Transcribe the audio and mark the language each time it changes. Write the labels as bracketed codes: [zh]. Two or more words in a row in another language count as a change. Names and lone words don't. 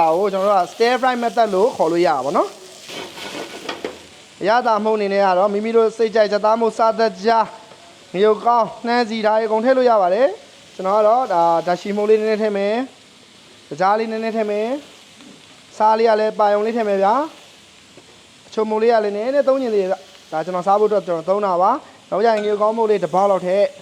[my] ကိုကျွန်တော်တို့က [en] stir fry method [my] လို့ခေါ်လို့ရပါဘောနော်အရသာမှုန့်အနေနဲ့ကတော့မိမိတို့စိတ်ကြိုက်ချက်သားမှုစားသက်ကြားငရုတ်ကောင်းနှမ်းစီဓာတ်အကုန်ထည့်လို့ရပါတယ်ကျွန်တော်ကတော့ဒါဓာတ်ရှိမှုန့်လေးနည်းနည်းထည့်မယ်ကြားလေးနည်းနည်းထည့်မယ်စားလေးကလည်းပါယုံလေးထည့်မယ်ဗျာအချုံမှုန့်လေးကလည်းနည်းနည်းသုံးညင်သေးတယ်ဒါကျွန်တော်စားဖို့အတွက်ကျွန်တော်သုံးတာပါနောက်ကြရင်ငရုတ်ကောင်းမှုန့်လေးတစ်ပေါက်လောက်ထည့်